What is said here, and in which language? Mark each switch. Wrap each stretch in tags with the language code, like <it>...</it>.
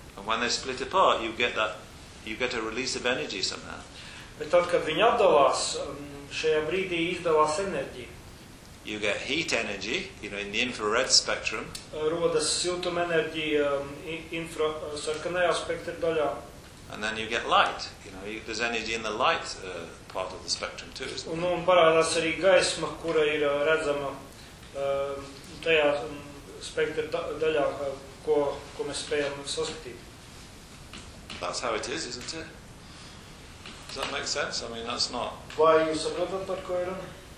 <en>And when they split apart, you get a release of energy somehow.</en> <lv>Bet tad, kad viņi atdalās, šajā brīdī izdalās enerģija.</lv> <en>You get heat energy, you know, in the infrared spectrum.</en> <lv>Rodas siltuma enerģija infra sarkanajā spektra daļā.</lv> <en>And then you get light, you know, there's energy in the light part of the spectrum too, isn't it?</en> <lv>Un parādās arī gaisma, kura ir redzama tajā spektra daļā, ko mēs spējam saskatīt.</lv> <en>That's how it is, isn't it? Does that make sense? I mean, that's not...</en> <lv>Vai jūs saprotat, par ko ir runa?</lv>